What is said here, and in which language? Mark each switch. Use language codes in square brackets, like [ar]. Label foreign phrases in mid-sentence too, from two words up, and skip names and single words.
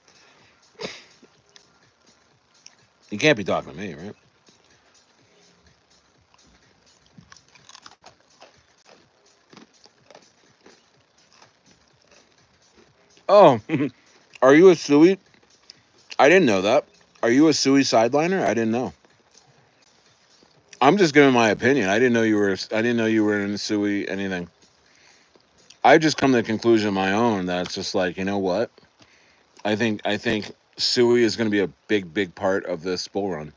[en] You can't be talking to me, right? Oh, are you a Sui? I didn't know that. Are you a Sui sideliner? I didn't know. I'm just giving my opinion. I didn't know you were. I didn't know you were in Sui anything. I just come to the conclusion of my own that it's just like, you know what? I think Sui is going to be a big part of this bull run.